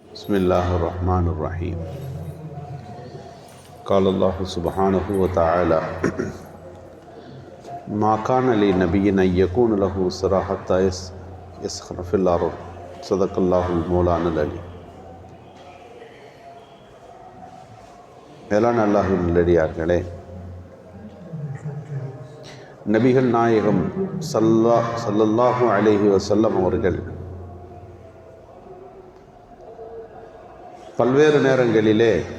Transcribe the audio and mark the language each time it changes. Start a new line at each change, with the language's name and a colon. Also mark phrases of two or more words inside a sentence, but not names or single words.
Arabic: बिस्मिल्लाहिर्रहमानिर्रहीम। قال الله سبحانه وتعالى ما كان لنبي أن يكون له أسرى حتى يثخن في الأرض صدق الله مولانا العظيم.
Tamil: மேலான அல்லாஹ்வின் நல்லடியார்களே, நபிகள் நாயகம்
Arabic: صلى الله عليه وسلم
Tamil: அவர்கள் பல்வேறு நேரங்களிலே